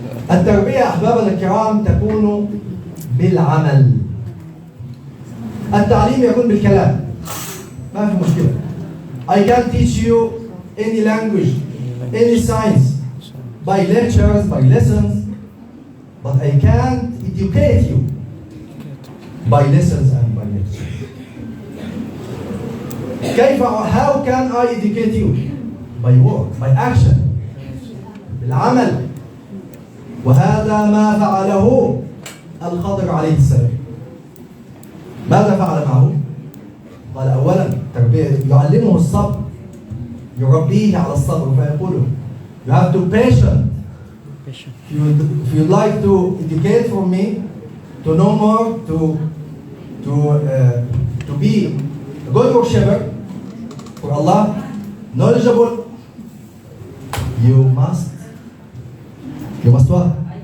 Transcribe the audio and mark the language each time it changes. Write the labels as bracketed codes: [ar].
[ar] التربية أحبابنا الكرام تكون بالعمل. التعليم يكون بالكلام. ما في مشكلة. [en] I can teach you any language, any science, by lectures, by lessons, but I can't educate you by lessons and by lectures. How can I educate you? By work, by action, [ar] بالعمل. وهذا ما فعله الخضر عليه السلام. ماذا فعل معه؟ قال أولا تربية يعلمه الصبر، يربيه على الصبر فيقول [en] you have to patient. If you like to educate from me, to know more, to be a good worshiper for Allah, knowledgeable, you must what?